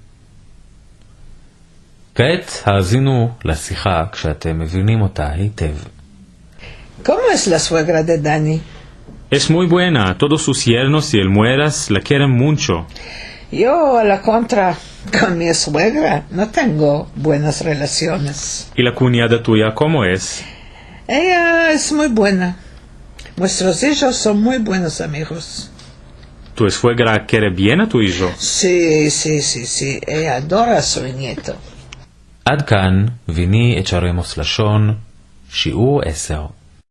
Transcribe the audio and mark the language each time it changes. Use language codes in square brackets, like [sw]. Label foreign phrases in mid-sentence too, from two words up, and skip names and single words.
[he] כעת האזינו לשיחה כשאתם מבינים אותה היטב. [es] ¿Cómo es la suegra de Dani? Es muy buena. Todos sus yernos y el mueras la quieren mucho. Yo, a la contra, con mi suegra no tengo buenas relaciones. ¿Y la cuñada tuya cómo es? Ella es muy buena. Nuestros hijos son muy buenos amigos. ¿Tu suegra quiere bien a tu hijo? Sí, sí, sí, sí. Ella adora a su nieto. [he] עד כאן, ויני את שערי מוס לשון, שיעור 10.